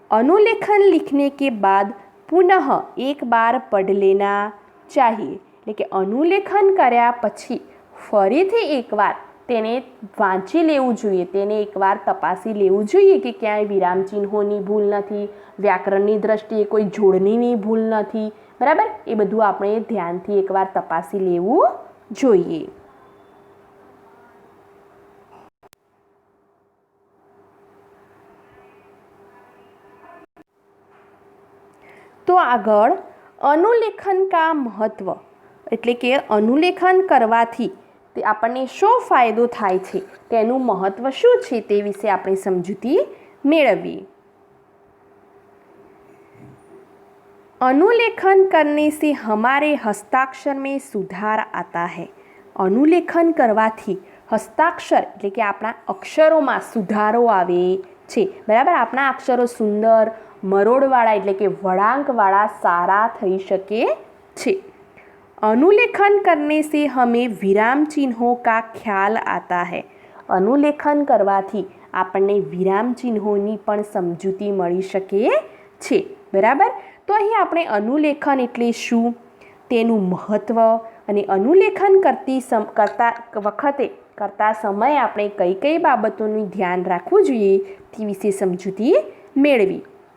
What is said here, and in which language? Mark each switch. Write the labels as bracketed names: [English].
[Hindi] अनुलेखन लिखने के बाद पुनः एक बार पढ़ लेना चाहिए। [Gujarati] એટલે કે અનુલેખન કર્યા પછી ફરીથી એકવાર તેને વાંચી લેવું જોઈએ, તેને એકવાર તપાસી લેવું જોઈએ કે ક્યાંય વિરામ ચિહ્નોની ભૂલ નથી, વ્યાકરણની દ્રષ્ટિએ કોઈ જોડણીની ભૂલ નથી, બરાબર। એ બધું આપણે ધ્યાનથી એકવાર તપાસી લેવું જોઈએ। તો આગળ [Hindi] अनुलेखन का महत्व [Gujarati] એટલે કે अनुलेखन કરવાથી તે આપણને શું ફાયદો થાય છે, તેનું મહત્વ શું છે તે વિશે આપણે સમજૂતી મેળવીએ। [Hindi] अनुलेखन करने से हमारे हस्ताक्षर में सुधार आता है। [Gujarati] अनुलेखन करवाથી હસ્તાક્ષર એટલે કે આપણા અક્ષરોમાં સુધારો આવે છે, બરાબર। આપણા અક્ષરો સુંદર, મરોડવાળા એટલે કે વળાંકવાળા સારા થઈ શકે છે। [Hindi] अनुलेखन करने से हमें विराम चिन्हों का ख्याल आता है। [Gujarati] अनुलेखन करवाથી આપણને વિરામ ચિહ્નોની પણ સમજૂતી મળી શકે છે, બરાબર। તો અહીં આપણે अनुलेखन એટલે શું, તેનું મહત્ત્વ અને अनुलेखन કરતા સમયે આપણે કઈ કઈ બાબતોનું ધ્યાન રાખવું જોઈએ તે વિશે સમજૂતી મેળવી।